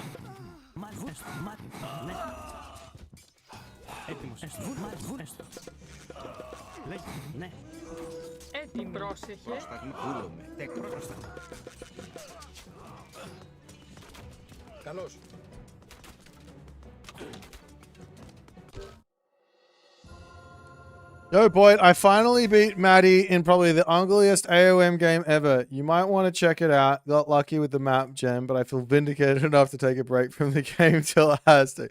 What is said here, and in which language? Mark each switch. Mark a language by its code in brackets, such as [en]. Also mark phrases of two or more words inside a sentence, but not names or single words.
[el] Μάλιστα. Ναι. Έτοιμος. Έστω. Έστω. Λέγε. Ναι. Έτοιμο. Πρόσεχε. Πρόσταγμα. Βούλομαι. Τέκτον. Πρόσταγμα. Καλώς. [en] Yo, Boit, I finally beat Maddie in probably the ugliest AOM game ever. You might want to check it out. Got lucky with the map gem, but I feel vindicated enough to take a break from the game till it has to.